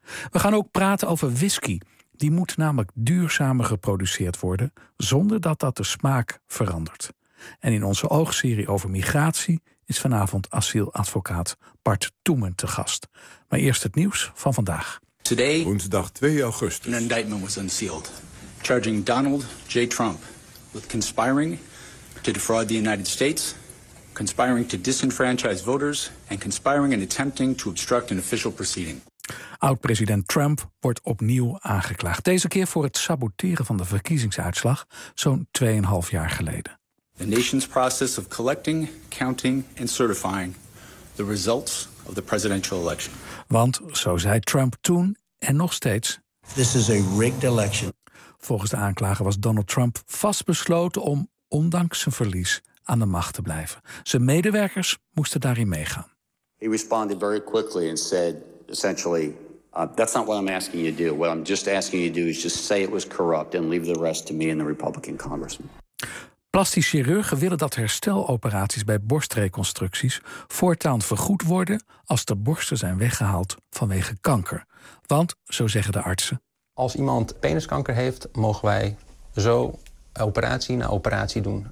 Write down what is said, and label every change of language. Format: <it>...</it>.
<nl>We gaan ook praten over whisky. Die moet namelijk duurzamer geproduceerd worden, zonder dat dat de smaak verandert. En in onze oogserie over migratie is vanavond asieladvocaat Bart Toemen te gast. Maar eerst het nieuws van vandaag. Today, woensdag 2 augustus.</nl> <en>An indictment was unsealed, charging Donald J. Trump with conspiring to defraud the United States, conspiring to disenfranchise voters and conspiring and attempting to obstruct an official proceeding.</en> <nl>Oud-president Trump wordt opnieuw aangeklaagd. Deze keer voor het saboteren van de verkiezingsuitslag zo'n 2,5 jaar geleden.</nl> <en>The nation's process of collecting, counting and certifying the results of the presidential election.</en> <nl>Want zo zei Trump toen en nog steeds:</nl> <en>this is a rigged election.</en> <nl>Volgens de aanklager was Donald Trump vastbesloten om ondanks zijn verlies aan de macht te blijven. Zijn medewerkers moesten daarin meegaan.</nl> <en>He responded very quickly and said essentially, that's not what I'm asking you to do. What I'm just asking you to do is just say it was corrupt and leave the rest to me and the Republican congressman.</en> <nl>Plastisch chirurgen willen dat hersteloperaties bij borstreconstructies voortaan vergoed worden als de borsten zijn weggehaald vanwege kanker. Want, zo zeggen de artsen, als iemand peniskanker heeft, mogen wij zo operatie na operatie doen.</nl>